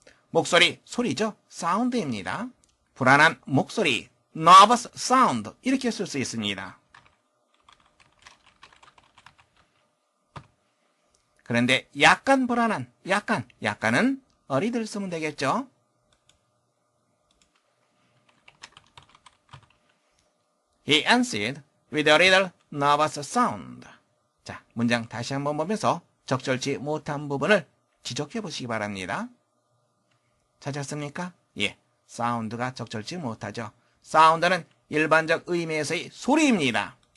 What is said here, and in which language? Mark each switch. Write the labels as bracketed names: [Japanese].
[Korean] 목소리, 소리죠. 사운드입니다. 불안한 목소리, [English] nervous sound [Korean] 이렇게 쓸 수 있습니다. 그런데 약간 불안한, 약간은 어리들 쓰면 되겠죠. [English] He answered with a little nervous sound. [Korean] 자, 문장 다시 한번 보면서 적절치 못한 부분을 지적해 보시기 바랍니다. 찾았습니까? 예, 사운드가 적절치 못하죠. 사운드는 일반적 의미에서의 소리입니다.